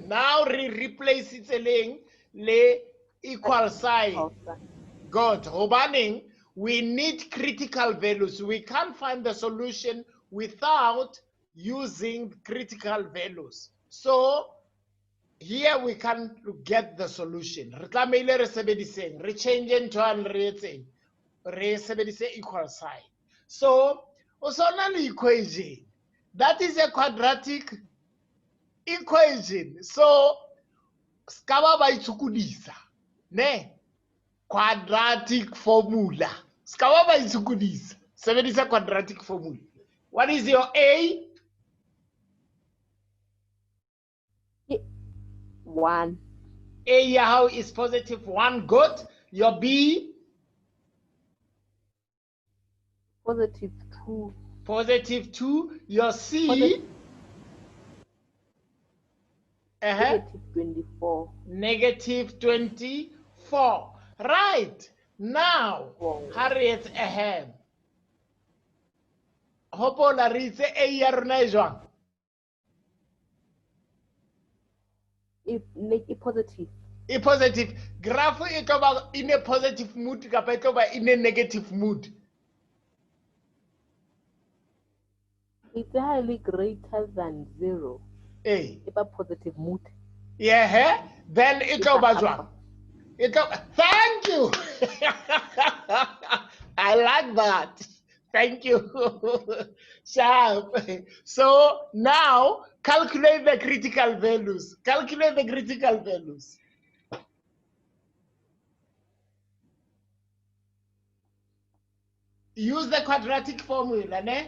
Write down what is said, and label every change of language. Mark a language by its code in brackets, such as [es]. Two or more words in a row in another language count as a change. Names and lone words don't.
[en] Now replace it le equal sign. Good. Hobaning, we need critical values. We can't find the solution without using critical values. So here we can get the solution. [st] Re tlamehile re sebediseng, re [en] change into an [st] re sebedise equal sign. So, osona le equation. [en] That is a quadratic equation. So, [st] skaba ba itsukudisa. Ne? [en] Quadratic formula. [st] Skaba ba itsukudisa. [en] Sebedisa quadratic formula. What is your A? 1. A how is positive 1. Good. Your B? Positive 2. Positive 2. Your C? Negative 24. Negative 24. Right. Now, Harriet ahead. [st] Hopola re itse A ya rona e jwang? [en] Positive. [st] E positive. Graph e tlo ba [en] in a positive mood [st] kapa e tlo ba [en] in a negative mood. It's highly greater than 0. A. It's a positive mood. Yeah, then it [st] tlo ba jwang? [en] Thank you. I like that. Thank you. Sharp. So now calculate the critical values. Calculate the critical values. Use the quadratic formula, ne?